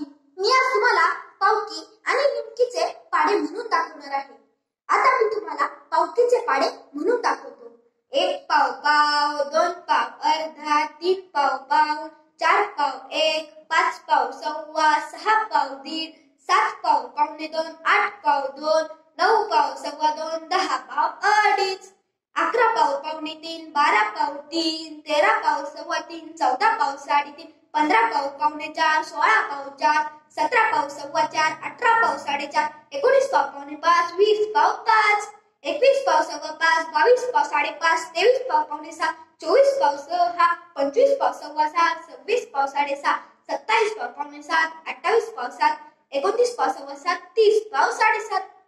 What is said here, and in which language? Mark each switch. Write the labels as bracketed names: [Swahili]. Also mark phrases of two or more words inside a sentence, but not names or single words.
[Marathi] मी आज तुम्हाला पावकी आणि निमकीचे पाढे म्हणून दाखवणार आहे. आता मी तुम्हाला पावकीचे पाढे म्हणून दाखवतो. 1 पाव पाव, 2 पाव अर्धा, 3 पाव पाऊण, 4 पाव 1, 5 पाव सव्वा, 6 पाव दीड, 7 पाव पावणे 2, 8 पाव 2, 9 पाव सव्वा 2, 10 पाव अडीच, 11 पाव पावणे 3, 12 पाव 3, 13 पाव सव्वा 3, 14 पाव 3.5, 15 पाव पावणे 4, 16 पाव 4, 17 पाव सव्वा 4, 18 पाव 4.5, 19 पाव पावणे 5, 20 पाव 5, 21 पाव सव्वा 5, 22 पाव 5.5, 23 पाव पावणे 6, 24 पाव 6, 25 पाव सव्वा 6, 26 पाव 6.5, 27 पाव पावणे 7, 28 पाव 7, 29 पाव सव्वा 7, 30 पाव 7.5,